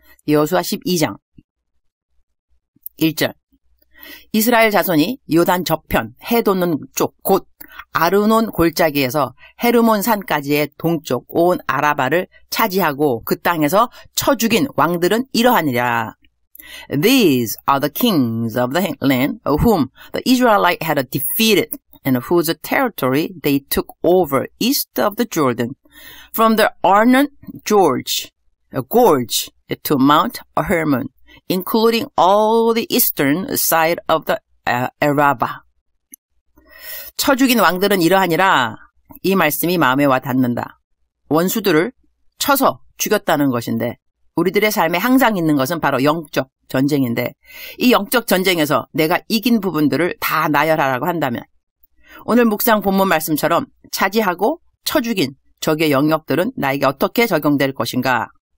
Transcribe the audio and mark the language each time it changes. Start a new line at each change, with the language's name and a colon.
Korean: 여호수아 12장 1절 이스라엘 자손이 요단 저편 해 돋는 쪽 곧 아르논 골짜기에서 헤르몬 산까지의 동쪽 온 아라바를 차지하고 그 땅에서 쳐 죽인 왕들은 이러하니라.
English: These are the kings of the land whom the Israelites had defeated and whose territory they took over east of the Jordan, from the Arnon Gorge to Mount Hermon, including all the eastern side of the Araba.
Korean: 쳐 죽인 왕들은 이러하니라. 이 말씀이 마음에 와 닿는다. 원수들을 쳐서 죽였다는 것인데 우리들의 삶에 항상 있는 것은 바로 영적 전쟁인데 이 영적 전쟁에서 내가 이긴 부분들을 다 나열하라고 한다면 오늘 묵상 본문 말씀처럼 차지하고 쳐 죽인 적의 영역들은 나에게 어떻게 적용될 것인가?